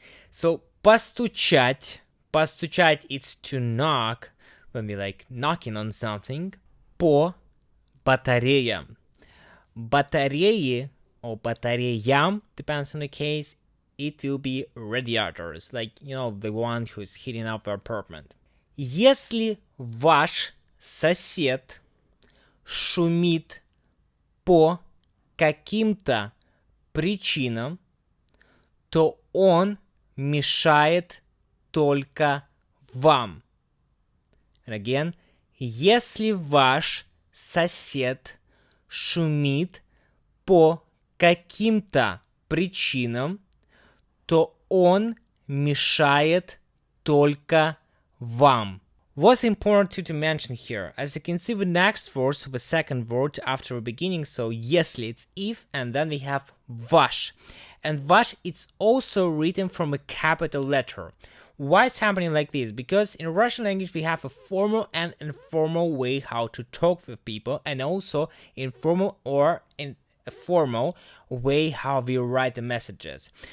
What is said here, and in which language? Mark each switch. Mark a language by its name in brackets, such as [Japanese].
[English] So, постучать. Постучать, it's to knock, when we like knocking on something. [Russian] По батареям. [English] Батареи, or батареям, depends on the case, it will be radiators, like, you know, the one who's heating up the apartment. [Russian] Если ваш сосед шумит по каким-то причинам, то он мешает только вам. [English] And again, [Russian] если ваш сосед шумит по каким-то причинам, то он мешает только вам. [English] What's important to mention here? As you can see, the next words of the second word after the beginning, so если, it's if, and then we have ваш. And ваш, it's also written from a capital letter. Why it's happening like this? Because in Russian language we have a formal and informal way how to talk with people, and also informal or in a formal way how we write the messages.